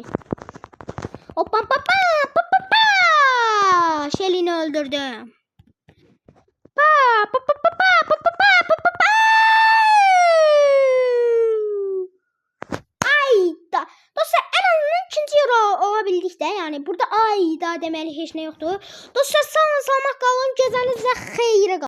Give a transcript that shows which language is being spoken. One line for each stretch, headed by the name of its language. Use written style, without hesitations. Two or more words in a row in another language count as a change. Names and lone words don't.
Turkish: Hoppa. Shelly'ni öldürdüm.
Azerbaijani: Ayda.
Turkish: Dostlar en azından ikinci yer olabildik de yani
Azerbaijani: burada ayda deməli heç nə yoxdur. Dostlar sağ olun, salamat qalın, gözənizə xeyirə qalın.